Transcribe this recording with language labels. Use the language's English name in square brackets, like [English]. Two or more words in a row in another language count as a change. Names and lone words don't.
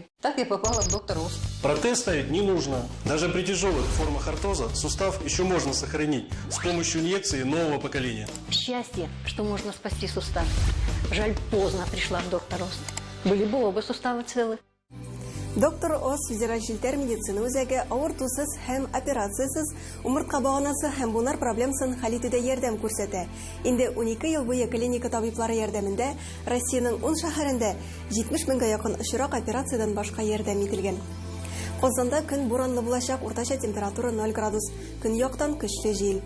[Russian] Так я попала в доктор Ост. Протез ставить не нужно. Даже при тяжелых формах артоза сустав еще можно сохранить с помощью инъекции нового поколения. Счастье, что можно спасти сустав. Жаль, поздно пришла в доктор Ост. Были бы оба суставы целы. [Tatar] Доктор Оз федераль жилтер медицина үзәге авыр тусыз һәм операциясыз умыртка баганасы һәм бунар проблемасын хәл итүдә ярдәм күрсәтә. Инде 12 ел буе клиника табиблары ярдәмендә Россиянең 10 шәһәрендә 70 меңгә якын очрак операциядан башка ярдәм ителгән. Казанда көн буранлы булачак, уртача температура 0 градус, көн яктан көчле җил.